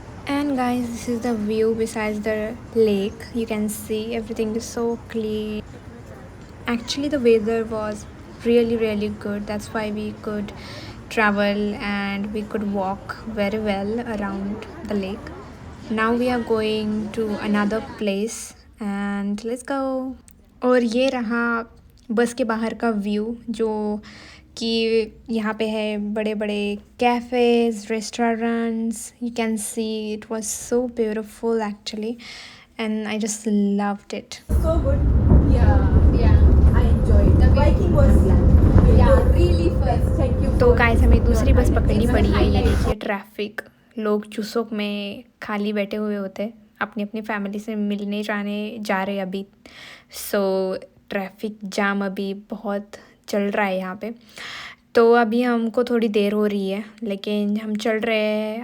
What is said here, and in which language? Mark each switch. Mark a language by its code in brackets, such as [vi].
[en] and guys, this is the view besides the lake. You can see everything is so clean. Actually the weather was really good. That's why we could travel and we could walk very well around the lake. Now we are going to another place and let's go. [hi] और ये रहा बस के बाहर का view, जो कि यहाँ पे है बड़े बड़े cafes, restaurants. [en] You can see it was so beautiful actually and I just loved it. So good. Yeah. I enjoyed. The biking was really fun. Thank you. [hi] तो गाइस हमें दूसरी बस पकड़नी पड़ी है। ये देखिए ट्रैफिक, लोग चुसोक में खाली बैठे हुए होते, अपनी अपनी फैमिली से मिलने जा रहे अभी। सो ट्रैफिक जाम अभी बहुत चल रहा है यहाँ पे। तो अभी हमको थोड़ी देर हो रही है लेकिन हम चल रहे हैं।